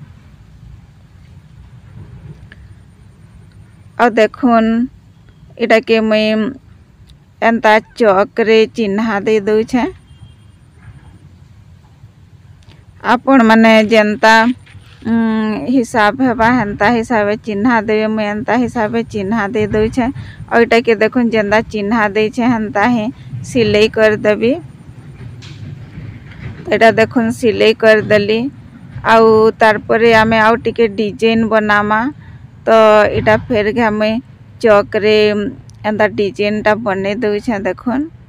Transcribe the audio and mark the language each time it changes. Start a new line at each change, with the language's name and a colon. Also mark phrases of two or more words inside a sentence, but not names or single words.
Halbi: और देखुन इटा के मैं एंता चौकरे चिन्हा दे दउ छे। आपण माने जेंता हिसाब हेबा हेंता हिसाबे चिन्हा देवे। मैं एंता हिसाबे चिन्हा दे दउ छे और इटा के देखुन जेंता चिन्हा दे छे हेंता ही सिलाई कर देबी। तो इटा देखुन सिलाई कर देली आउ तारपरे आमे आउ टिके डिजाइन बनामा। तो इटा फेर घा मैं चौकरे एंता डिजाइनटा बने दउ छे देखुन।